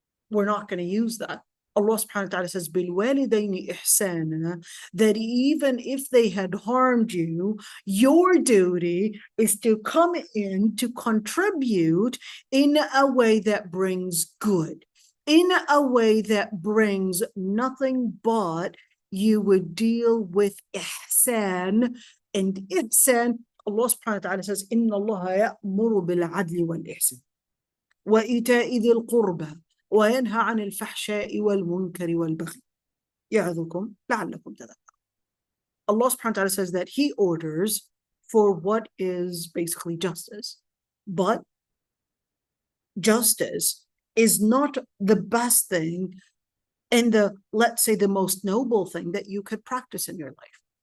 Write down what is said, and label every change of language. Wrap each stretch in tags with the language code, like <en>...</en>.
<en>We're not going to use that. Allah subhanahu wa ta'ala says,</en> <ar>بِالْوَالِدَيْنِ إِحْسَانًا,</ar> <en>that even if they had harmed you, your duty is to come in to contribute in a way that brings good, in a way that brings nothing but you would deal with ihsan. And ihsan, Allah subhanahu wa ta'ala says,</en> <ar>إِنَّ اللَّهَ يَأْمُرُ بِالْعَدْلِ وَالْإِحْسَانِ وَإِيتَاءِ ذِي الْقُرْبَى وينهى عن الفحشاء والمنكر والبغي يعظكم لعلكم تذكرون.</ar> <en>Allah subhanahu wa ta'ala says that He orders for what is basically justice. But justice is not the best thing and let's say, the most noble thing that you could practice in your life.</en>